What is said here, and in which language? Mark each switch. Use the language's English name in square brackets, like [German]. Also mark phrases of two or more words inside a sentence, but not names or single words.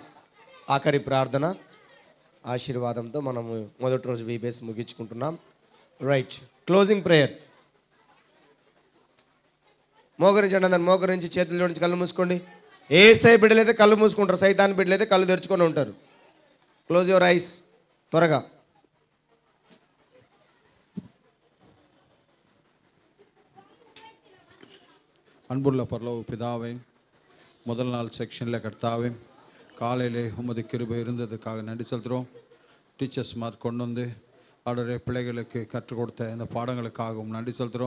[Telugu] ఆఖరి ప్రార్థన ఆశీర్వాదంతో మనము మొదటి రోజు వీబేస్ ముగించుకుంటున్నాం. [English] Right, closing prayer. [Telugu] మోకరించండి, అందరు మోకరించి చేతులు జోడించి కళ్ళు మూసుకోండి. యేసయ్య బిడ్డలైతే కళ్ళు మూసుకుంటారు, సైతాన్ బిడ్డలైతే కళ్ళు తెరుచుకొని ఉంటారు. [English] close your eyes త్వరగా. [Tamil] அன்புள்ள பரலோக பிதாவே, முதல் நாள் செக்ஷனில் கர்த்தாவே, காலையிலே உமது கிருபை இருந்ததுக்காக நன்றி செலுத்துகிறோம். டீச்சர்ஸ் மார்க் கொண்டு வந்து அவருடைய பிள்ளைகளுக்கு கற்றுக் கொடுத்த இந்த பாடங்களுக்காகவும் நன்றி செலுத்துகிறோம்.